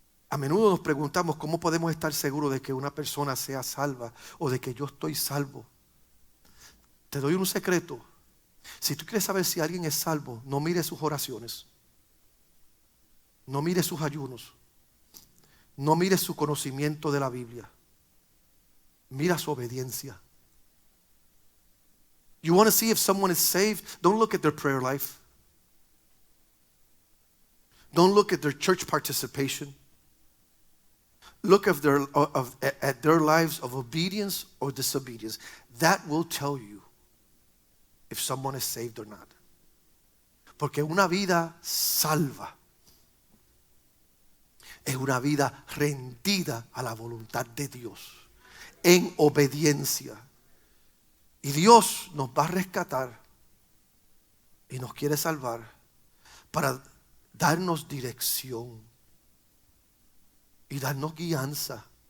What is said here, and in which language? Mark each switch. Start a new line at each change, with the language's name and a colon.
Spanish: A menudo nos preguntamos cómo podemos estar seguros de que una persona sea salva o de que yo estoy salvo. Te doy un secreto. Si tú quieres saber si alguien es salvo, no mires sus oraciones, no mires sus ayunos, no mires su conocimiento de la Biblia, mira su obediencia.
English: You want to see if someone is saved? Don't look at their prayer life. Don't look at their church participation. Look at their lives of obedience or disobedience. That will tell you if someone is saved or not.
Spanish: Porque una vida salva es una vida rendida a la voluntad de Dios, en obediencia. Y Dios nos va a rescatar y nos quiere salvar para darnos dirección y darnos guianza.